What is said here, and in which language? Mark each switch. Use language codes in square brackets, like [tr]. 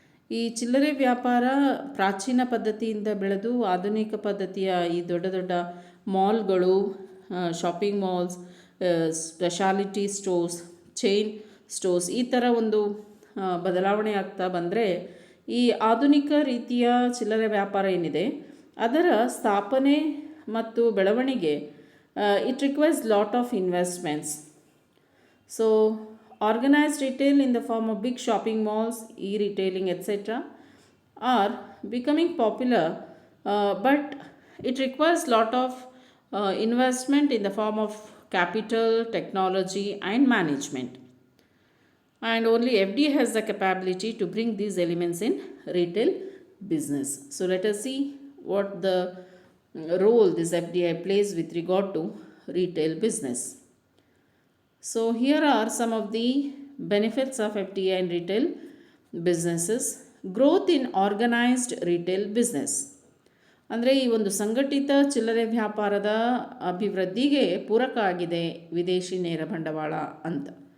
[kn] ಈ ಚಿಲ್ಲರೆ ವ್ಯಾಪಾರ ಪ್ರಾಚೀನ ಪದ್ಧತಿಯಿಂದ ಬೆಳೆದು ಆಧುನಿಕ ಪದ್ಧತಿಯ ಈ ದೊಡ್ಡ ದೊಡ್ಡ ಮಾಲ್ಗಳು, shopping malls, speciality stores, chain stores ಈ ಥರ ಒಂದು ಬದಲಾವಣೆ ಆಗ್ತಾ ಬಂದರೆ ಈ ಆಧುನಿಕ ರೀತಿಯ ಚಿಲ್ಲರೆ ವ್ಯಾಪಾರ ಏನಿದೆ ಅದರ ಸ್ಥಾಪನೆ ಮತ್ತು ಬೆಳವಣಿಗೆ [en] it requires lot of investments. So organized retail in the form of big shopping malls, e-retailing, etc. are becoming popular, but it requires lot of investment in the form of capital, technology and management. And only FDI has the capability to bring these elements in retail business. So let us see what the role this FDI plays with regard to retail business. So here are some of the benefits of FDI in retail businesses. Growth in organized retail business. [kn] ಅಂದರೆ ಈ ಒಂದು ಸಂಘಟಿತ ಚಿಲ್ಲರೆ ವ್ಯಾಪಾರದ ಅಭಿವೃದ್ಧಿಗೆ ಪೂರಕ ಆಗಿದೆ ವಿದೇಶಿ ನೇರ ಬಂಡವಾಳ ಅಂತ.